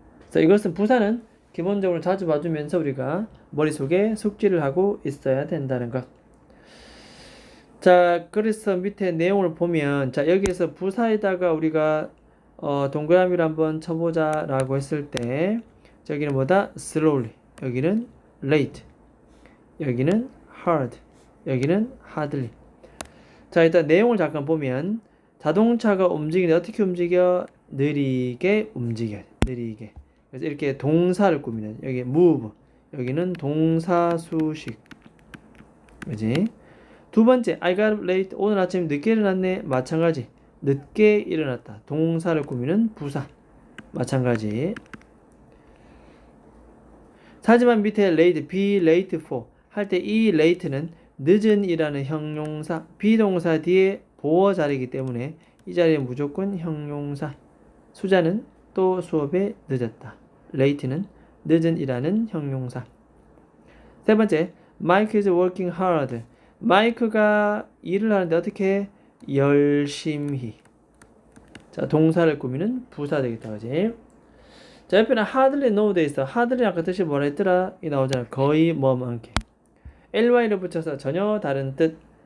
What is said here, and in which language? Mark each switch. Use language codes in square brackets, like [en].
[ko] 그래서 이것은 부사는 기본적으로 자주 봐주면서 우리가 머릿속에 숙지를 하고 있어야 된다는 것. 자, 그래서 밑에 내용을 보면, 자, 여기에서 부사에다가 우리가 동그라미를 한번 쳐보자 라고 했을 때, 저기는 뭐다? [en] slowly, 여기는 late, 여기는 hard, 여기는 hardly. [ko] 자, 일단 내용을 잠깐 보면 자동차가 움직이는데 어떻게 움직여? 느리게 움직여. 느리게. 그래서 이렇게 동사를 꾸미는, 여기 move, 여기는 동사 수식. 그지? [en] 두 번째, I got up late. [ko] 오늘 아침 늦게 일어났네. 마찬가지. 늦게 일어났다. 동사를 꾸미는 부사. 마찬가지. 하지만 밑에 late, [en] be late for [ko] 할 때 이 late는 늦은이라는 형용사, 비동사 뒤에 보어 자리이기 때문에 이 자리에 무조건 형용사. 수자는 또 수업에 늦었다. late는 늦은이라는 형용사. [en] 세 번째, Mike is working hard. [ko] 마이크가 일을 하는데 어떻게 해? 열심히. 자, 동사를 꾸미는 부사 되겠다. 그지? 자, 옆에는 hardly no 돼 있어. hardly 아까 뜻이 뭐라 했더라? 이 나오잖아. 거의 뭐만게. ly를 붙여서 전혀 다른 뜻.